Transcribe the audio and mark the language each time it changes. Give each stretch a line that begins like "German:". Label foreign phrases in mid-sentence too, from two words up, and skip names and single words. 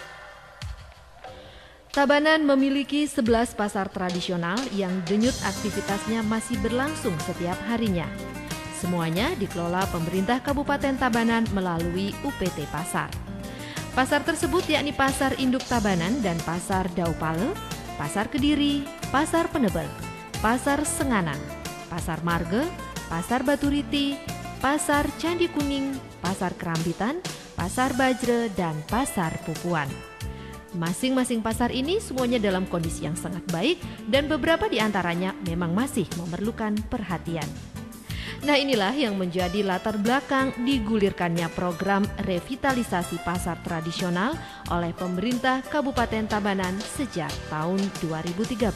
Indonesian: Tabanan memiliki 11 pasar tradisional yang denyut aktivitasnya masih berlangsung setiap harinya. Semuanya dikelola pemerintah Kabupaten Tabanan melalui UPT Pasar. Pasar tersebut yakni Pasar Induk Tabanan dan Pasar Daupale, Pasar Kediri, Pasar Penebel, Pasar Senganan, Pasar Marge, Pasar Baturiti, Pasar Candi Kuning, Pasar Kerambitan, Pasar Bajre, dan Pasar Pupuan. Masing-masing pasar ini semuanya dalam kondisi yang sangat baik dan beberapa di antaranya memang masih memerlukan perhatian. Nah, inilah yang menjadi latar belakang digulirkannya program revitalisasi pasar tradisional oleh pemerintah Kabupaten Tabanan sejak tahun 2013.